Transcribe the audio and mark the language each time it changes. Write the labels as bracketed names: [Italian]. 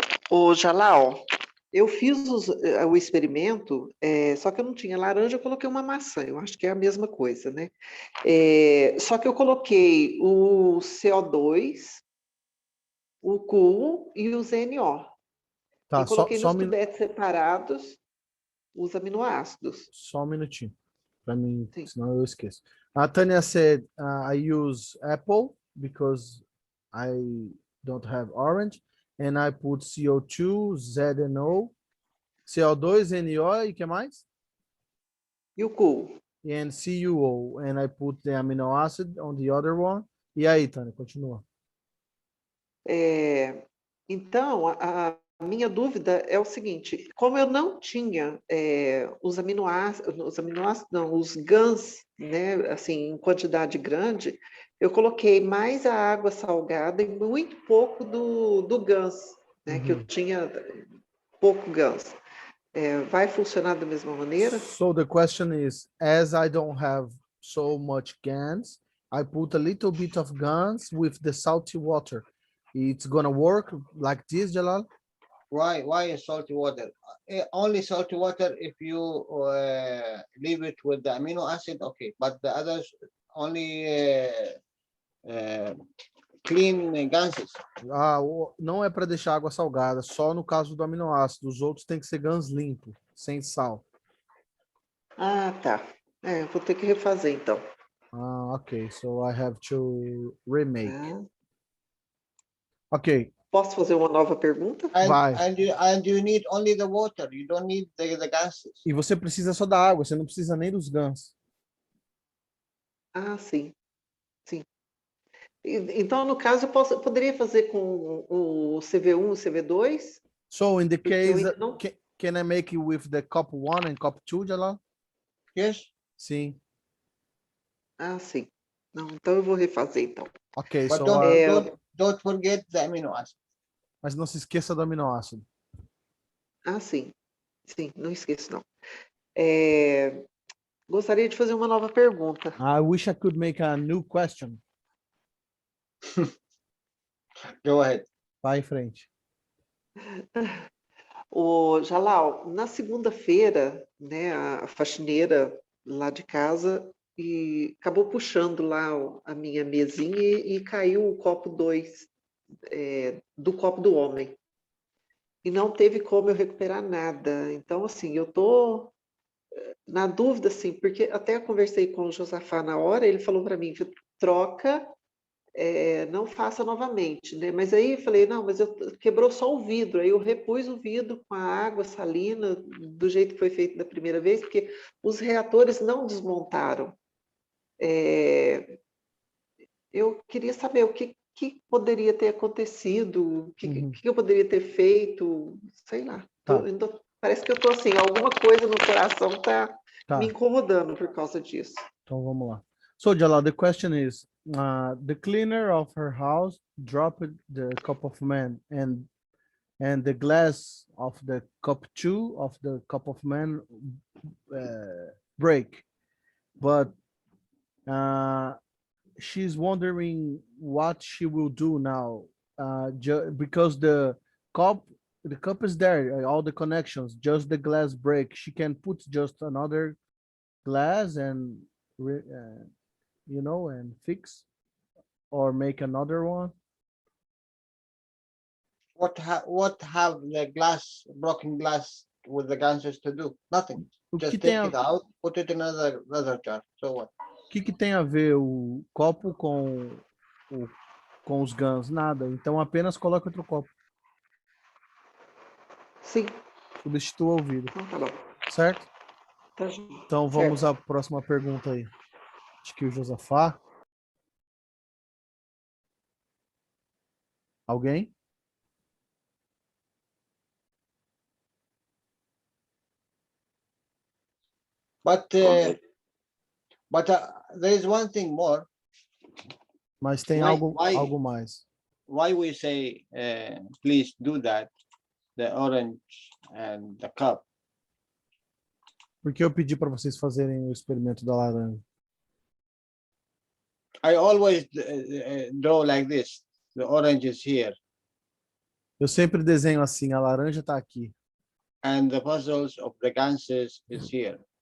[Portuguese] O Jalal, eu fiz o experimento, só que eu não tinha laranja, eu coloquei uma maçã, eu acho que é a mesma coisa, né? Só que eu coloquei o CO2, o Cu e o ZNO. tá, E coloquei só nos tubetes separados os aminoácidos. só um minutinho, para mim, Sim. senão eu esqueço. [English] A Tânia said, I use apple because I don't have orange, and I put CO2, ZNO, CO2, NO, [Portuguese] e que mais? E o Cu? [English] And CuO, and I put the amino acid on the other one. [Portuguese] E aí, Tânia, continua. Então, a minha dúvida é o seguinte, como eu não tinha os aminoácidos não, os GANs, né, assim, em quantidade grande, eu coloquei mais a água salgada e muito pouco do GANs, né, que eu tinha pouco GANs. Vai funcionar da mesma maneira? [English] So the question is, as I don't have so much GANs, I put a little bit of GANs with the salty water. It's gonna work like this, Jalal? Why salty water? Only salty water if you leave it with the amino acid, okay. But the others only clean gases. [Portuguese] Não é para deixar água salgada, só no caso do aminoácido. Os outros tem que ser GANs limpo, sem sal. Ah, tá. Eu vou ter que refazer, então. [English] Okay, so I have to remake. Ah. Ok. [Portuguese] Posso fazer uma nova pergunta? Vai. [English] And you need only the water. You don't need the gases. [Portuguese] E você precisa só da água, você não precisa nem dos GANs. Ah, sim. Sim. Então, no caso, eu poderia fazer com o CV1 e o CV2? [English] So in the case, [Portuguese] não... [English] can I make it with the cup 1 and cup 2, Jalal? Yes. [Portuguese] Sim. Ah, sim. Não, então eu vou refazer, então. Ok, [English] But so don't forget the amino acid. [Portuguese] Mas não se esqueça do aminoácido. Ah, sim. Sim, não esqueço, não. Gostaria de fazer uma nova pergunta. [English] I wish I could make a new question. Go ahead. [Portuguese] Vai em frente. O Jalal, na segunda-feira, né, a faxineira lá de casa e acabou puxando lá a minha mesinha e caiu o copo 2 do copo do homem. E não teve como eu recuperar nada. Então, assim, eu tô na dúvida, assim, porque até eu conversei com o Josafá na hora, ele falou para mim, troca, não faça novamente, né? Mas aí eu falei, não, mas quebrou só o vidro. Aí eu repus o vidro com a água salina, do jeito que foi feito da primeira vez, porque os reatores não desmontaram. Eu queria saber o que poderia ter acontecido, o que eu poderia ter feito, sei lá. Tá. Parece que eu estou assim, alguma coisa no coração está me incomodando por causa disso. Então vamos lá. [English] So Jalal, the question is, the cleaner of her house dropped the cup of man and the glass of the cup 2 of the cup of man break, but she's wondering what she will do now, because the cup is there, all the connections, just the glass break. She can put just another glass and you know, and fix or make another one? What have the broken glass with the ganses to do? Nothing. [Portuguese] O que [English] Just [Portuguese] tem [English] take [Portuguese] a, [English] it out, put it in another jar. So what? [Portuguese] que tem a ver o copo com os guns? Nada. Então apenas coloque outro copo. Sim, Substitua o vidro. então tá bom. Certo? Tá joia. Então vamos à Certo. próxima pergunta aí. Acho que o Josafá. Alguém? [English] But Okay. there is one thing more. [Portuguese] Mas tem [English] Why- [Portuguese] algo mais. [English] Why we say please do that, the orange and the cup? [Portuguese] Porque eu pedi para vocês fazerem o experimento da laranja. [English] I always draw like this. The orange is here, [Portuguese] Eu sempre desenho assim, a laranja está aqui [English] and the puzzles of the ganses is here.